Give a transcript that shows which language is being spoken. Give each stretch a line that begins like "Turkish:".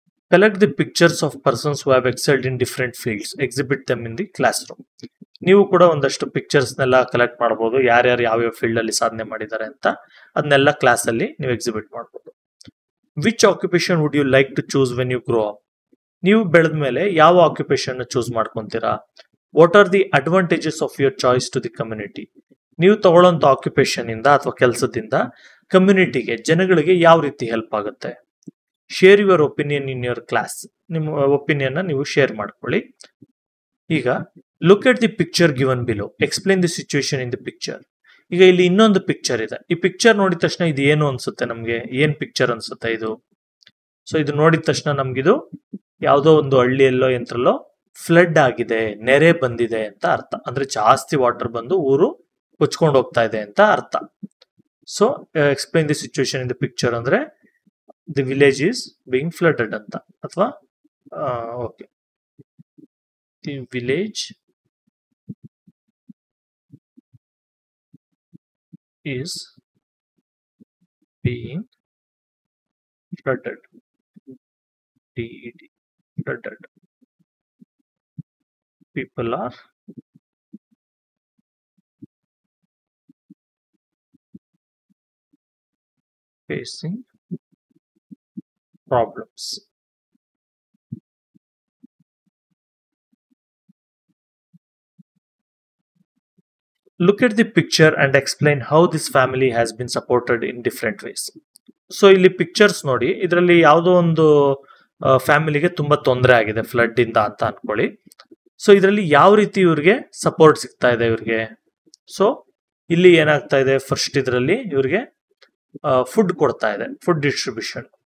English: Collect the pictures of persons who have excelled in different fields. Exhibit them in the classroom.
Kannada: ನೀವು ಕೂಡ ಒಂದಷ್ಟು ಪಿಕ್ಚರ್ಸ್ನೆಲ್ಲ collect ಮಾಡ್ಬೋದು, ಯಾರ್ಯಾರು ಯಾವ್ಯಾವ ಫೀಲ್ಡ್ ಅಲ್ಲಿ ಸಾಧನೆ ಮಾಡಿದ್ದಾರೆ ಅಂತ. ಅದನ್ನೆಲ್ಲ ಕ್ಲಾಸ್ ಅಲ್ಲಿ ನೀವು ಎಕ್ಸಿಬಿಟ್ ಮಾಡ್ಬೋದು.
English: Which occupation would you like to choose when you grow up?
Kannada: ನೀವು ಬೆಳೆದ ಮೇಲೆ ಯಾವ occupation choose ಮಾಡ್ಕೊಂತೀರಾ?
English: What are the advantages of your choice to the community?
Kannada: ನೀವು ತಗೊಳ್ಳೋಂಥ ಆಕ್ಯುಪೇಷನ್ ಇಂದ ಅಥವಾ ಕೆಲಸದಿಂದ ಕಮ್ಯುನಿಟಿಗೆ, ಜನಗಳಿಗೆ ಯಾವ ರೀತಿ ಹೆಲ್ಪ್ ಆಗುತ್ತೆ?
English: Share your opinion in your class.
Kannada: ನಿಮ್ಮ ಒಪಿನಿಯನ್ ನೀವು ಶೇರ್ ಮಾಡ್ಕೊಳ್ಳಿ.
English: ಈಗ look at the picture given below, explain the situation in the picture.
Kannada: ಈಗ ಇಲ್ಲಿ ಇನ್ನೊಂದು ಪಿಕ್ಚರ್ ಇದೆ. ಈ ಪಿಕ್ಚರ್ ನೋಡಿದ ತಕ್ಷಣ ಇದು ಏನು ಅನ್ಸುತ್ತೆ ನಮ್ಗೆ? ಏನ್ ಪಿಕ್ಚರ್ ಅನ್ಸುತ್ತೆ ಇದು? ಸೊ ಇದು ನೋಡಿದ ತಕ್ಷಣ ನಮ್ಗಿದು ಯಾವುದೋ ಒಂದು ಹಳ್ಳಿಯಲ್ಲೋ ಎಂತ್ರಲ್ಲೋ ಫ್ಲಡ್ ಆಗಿದೆ, ನೆರೆ ಬಂದಿದೆ ಅಂತ ಅರ್ಥ. ಅಂದ್ರೆ ಜಾಸ್ತಿ ವಾಟರ್ ಬಂದು ಊರು ಕೊಚ್ಕೊಂಡು ಹೋಗ್ತಾ ಇದೆ ಅಂತ ಅರ್ಥ.
English: so explain the situation in the picture ಅಂದ್ರೆ the village is being flooded
Kannada: anta, athwa
English: okay, the village is being flooded, flooded. People are facing problems. Look at the picture and explain how this family has been supported in different ways.
Kannada: So ಇಲ್ಲಿ pictures ನೋಡಿ, ಇದರಲ್ಲಿ ಯಾವುದೋ ಒಂದು ಫ್ಯಾಮಿಲಿಗೆ ತುಂಬಾ ತೊಂದರೆ ಆಗಿದೆ flood ಇಂದ ಅಂತ ಅನ್ಕೊಳ್ಳಿ. ಸೊ ಇದರಲ್ಲಿ ಯಾವ ರೀತಿ ಇವ್ರಿಗೆ ಸಪೋರ್ಟ್ ಸಿಗ್ತಾ ಇದೆ ಇವ್ರಿಗೆ? ಸೊ ಇಲ್ಲಿ ಏನಾಗ್ತಾ ಇದೆ, ಫಸ್ಟ್ ಇದರಲ್ಲಿ ಇವ್ರಿಗೆ ಫುಡ್ ಕೊಡ್ತಾ ಇದೆ, ಫುಡ್ ಡಿಸ್ಟ್ರಿಬ್ಯೂಷನ್.